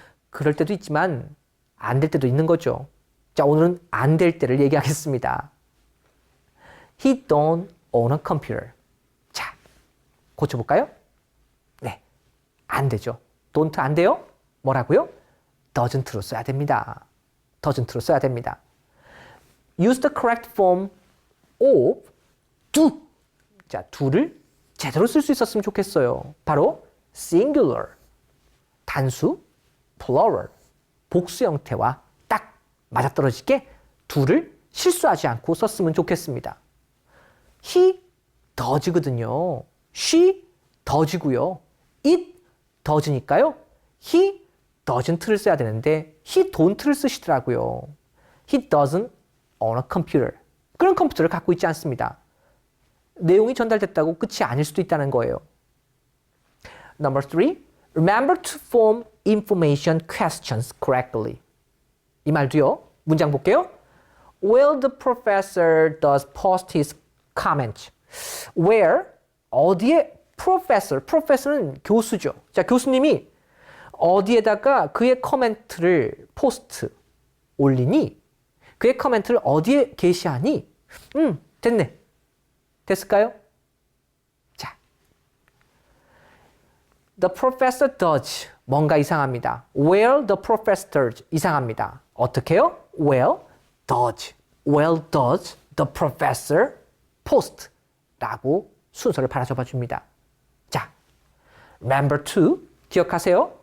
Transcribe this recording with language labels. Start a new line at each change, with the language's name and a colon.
Korean: 그럴 때도 있지만 안 될 때도 있는 거죠. 자, 오늘은 안 될 때를 얘기하겠습니다.
English: He don't own a computer.
Korean: 자, 고쳐볼까요? 네, 안 되죠. don't 안 돼요? 뭐라고요? doesn't로 써야 됩니다. doesn't로 써야 됩니다.
English: Use the correct form of do.
Korean: 자, do를 제대로 쓸 수 있었으면 좋겠어요. 바로 singular, 단수, plural, 복수 형태와 딱 맞아떨어지게 do를 실수하지 않고 썼으면 좋겠습니다.
English: He does거든요. She does고요. It does
Korean: 니까요. He doesn't를 써야 되는데
English: he don't
Korean: 를 쓰시더라고요.
English: He doesn't own a computer.
Korean: 그런 컴퓨터를 갖고 있지 않습니다. 내용이 전달됐다고 끝이 아닐 수도 있다는 거예요.
English: Number 3. Remember to form information questions correctly.
Korean: 이 말도요. 문장 볼게요.
English: Where the professor does post his comments.
Korean: Where 어디에 professor는 교수죠. 자, 교수님이 어디에다가 그의 코멘트를 포스트 올리니? 그의 코멘트를 어디에 게시하니? 됐네. 됐을까요? 자,
English: the professor does
Korean: 뭔가 이상합니다.
English: Where the professor does
Korean: 이상합니다. 어떻게요?
English: Where does the professor post
Korean: 라고 순서를 바라잡아 줍니다. 자, number 2 기억하세요.